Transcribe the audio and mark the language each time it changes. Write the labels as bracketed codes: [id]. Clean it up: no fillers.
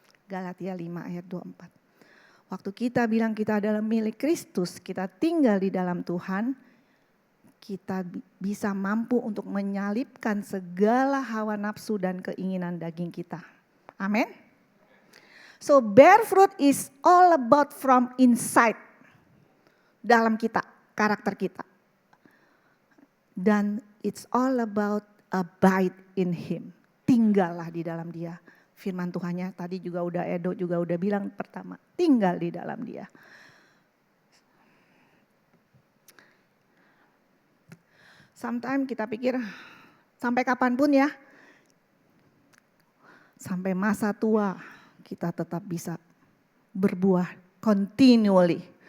[id] Galatia 5 ayat 24. Waktu kita bilang kita adalah milik Kristus, kita tinggal di dalam Tuhan, kita bisa mampu untuk menyalibkan segala hawa nafsu dan keinginan daging kita. Amin. [en] So bear fruit is all about from inside. [id] Dalam kita, karakter kita. Dan [en] it's all about abide in him. [id] Tinggallah di dalam dia. Firman Tuhannya tadi juga udah Edo juga udah bilang pertama. Tinggal di dalam dia. Sometimes kita pikir sampai kapanpun ya, sampai masa tua kita tetap bisa berbuah continually.